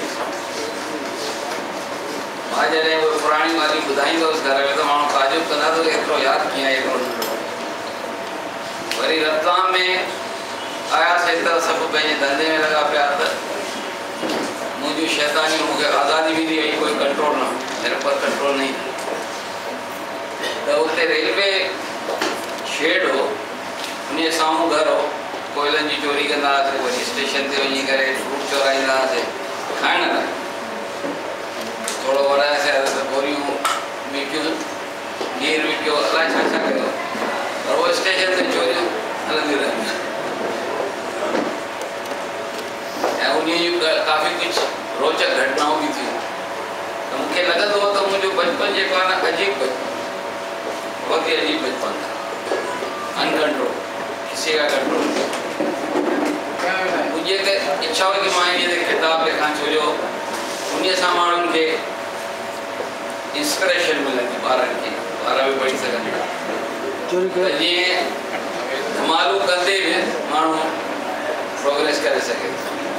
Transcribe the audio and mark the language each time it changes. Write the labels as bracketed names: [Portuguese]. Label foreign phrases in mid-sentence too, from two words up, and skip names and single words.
[Sindhi] मां जॾहिं उहे पुराणी ॻाल्हियूं ॿुधाईंदो हुउसि घर में त माण्हू ताजुब कंदा त एतिरो यादि कीअं आहे एतिरो नंढो। वरी रतलाम में आयासीं त सभु पंहिंजे धंधे में लॻा पिया त मुंहिंजूं शैतानियूं मूंखे आज़ादी मिली वई, कोई कंट्रोल न, [Hindi] मेरे पर कंट्रोल नहीं। [Sindhi] त उते रेलवे शेड हो, उन साम्हूं घर हो, कोयलनि जी चोरी कंदा हुआसीं, वरी स्टेशन ते वञी करे फ्रूट चोराईंदा हुआसीं खाइण लाइ। थोरो वरायासीं त बोरियूं विकियूं, खीर विकियो, अलाए छा छा कयो, पर उहो स्टेशन ते चोरियूं हलंदियूं रहंदियूं। ऐं उन जूं काफ़ी कुझु रोचक घटनाऊं बि थियूं। त मूंखे लॻंदो हो त मुंहिंजो बचपन जेको आहे न अजीब बचपन, बहुत ही अजीब बचपन था, अनकंट्रोल, [Hindi] किसी का कंट्रोल नहीं। मुझे तो इच्छा हुई कि [Sindhi] मां ये किताब लिखां, छो जो उन सां माण्हुनि खे इंस्पिरेशन मिलंदी, ॿारनि खे, ॿार बि पढ़ी सघनि था, जीअं धमालू कंदे बि माण्हू प्रोग्रेस करे सघे।